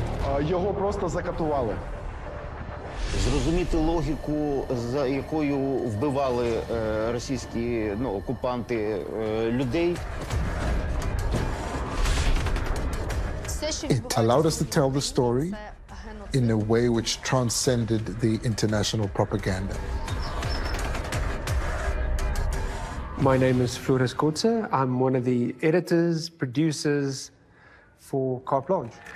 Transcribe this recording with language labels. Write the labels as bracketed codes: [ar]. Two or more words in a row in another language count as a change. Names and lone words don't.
[uk] Його просто закатували. Зрозуміти логіку, за якою вбивали російські окупанти людей. [en] It allowed us to tell the story in a way which transcended the international propaganda. My name is Floris Kortze. I'm one of the editors, producers for Carte Blanche.